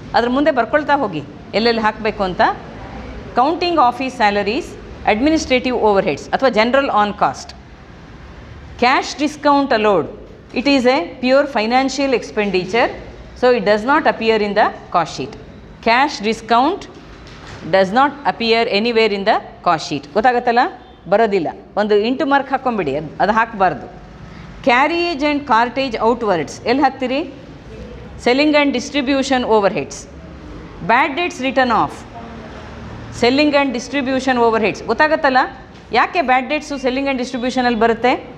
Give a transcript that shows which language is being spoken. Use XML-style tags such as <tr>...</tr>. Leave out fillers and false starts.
<kn>ಅದ್ರ ಮುಂದೆ ಬರ್ಕೊಳ್ತಾ ಹೋಗಿ ಎಲ್ಲೆಲ್ಲಿ ಹಾಕಬೇಕು ಅಂತ. Counting office salaries, administrative over heads ಅಥವಾ general on cost.</kn> <en>Cash discount allowed, it is a pure financial expenditure, so it does not appear in the cost sheet. Cash discount does not appear anywhere in the cost sheet.</en> <kn>ಗೊತ್ತಾಗತ್ತಲ್ಲ, ಬರೋದಿಲ್ಲ. ಒಂದು into mark ಹಾಕ್ಕೊಂಬಿಡಿ, ಅದು ಹಾಕಬಾರ್ದು.</kn> <en>carriage and cartage outwards</en> <kn>ಎಲ್ಲಿ ಹಾಕ್ತೀರಿ?</kn> <en>Selling and distribution overheads. Bad debts written off, selling and distribution overheads.</en> <kn>ಗೊತ್ತಾಗತ್ತಲ್ಲ ಯಾಕೆ ಬ್ಯಾಡ್ dates selling and ಡಿಸ್ಟ್ರಿಬ್ಯೂಷನಲ್ಲಿ ಬರುತ್ತೆ?</kn>